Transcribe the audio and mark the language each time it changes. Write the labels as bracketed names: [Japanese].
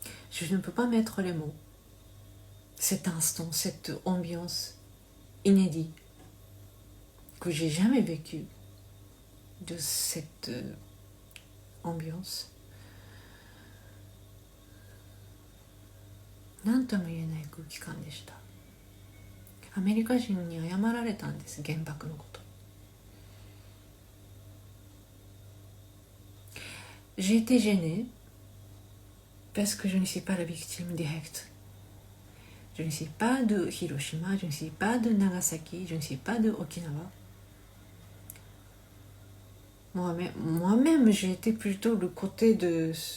[French] Je ne peux pas mettre les mots. Cet instant, cette ambiance inédite que j'ai jamais vécue de cette ambiance. [Japanese] 何とも言えない空気感でした。アメリカ人に謝られたんです、原爆のこと。 [French] J'ai été gênée parce que je ne suis pas la victime directe. Je ne suis pas de Hiroshima, je ne suis pas de Nagasaki, je ne suis pas de Okinawa. Moi-même, j'ai été plutôt le côté de...